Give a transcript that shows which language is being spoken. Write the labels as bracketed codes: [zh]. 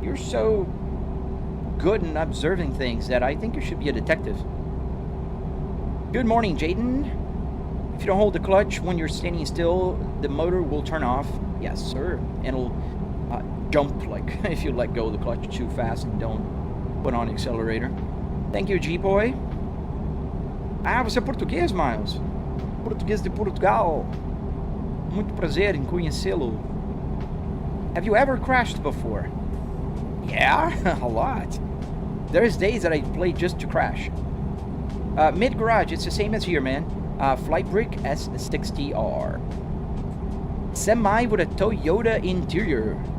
[en] You're so good in observing things that I think you should be a detective. Good morning, Jaden. If you don't hold the clutch when you're standing still, the motor will turn off. Yes, sir. And it'll jump like if you let go of the clutch too fast and don't put on the accelerator. Thank you, G-Boy. [pt] Ah, você é português, Miles? Português de Portugal. Muito prazer em conhecê-lo. [en] Have you ever crashed before? Yeah, a lot. There's days that I play just to crash. Mid-garage, it's the same as here, man. Flight Brick S60R. Semi with a Toyota interior.